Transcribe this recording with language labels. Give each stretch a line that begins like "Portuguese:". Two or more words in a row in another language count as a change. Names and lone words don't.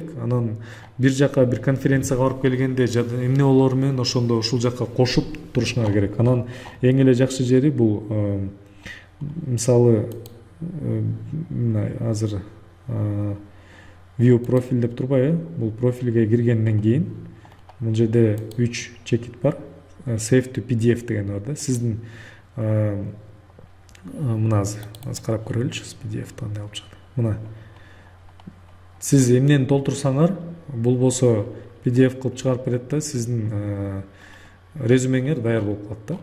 Kyrgyz: Анан бир жака бир конференцияга барып келгенде эмне болору менен ошондо ушул жака кошуп турушуңар керек. Анан эң эле жакшы жери бул мисалы мына азыр
English: view profile
Kyrgyz: деп турбайбы? Бул профилге киргенден кийин бул жерде 3 чекит бар.
English: Save to PDF
Kyrgyz: деген бар да. Сиздин мына азыр карап көрөлүчү PDF кандай болуп чыкты. Мына сиз эмнени толтурсаңар, бул болсо PDF кылып чыгарып берет да, сиздин резюмеңер даяр болуп калат да.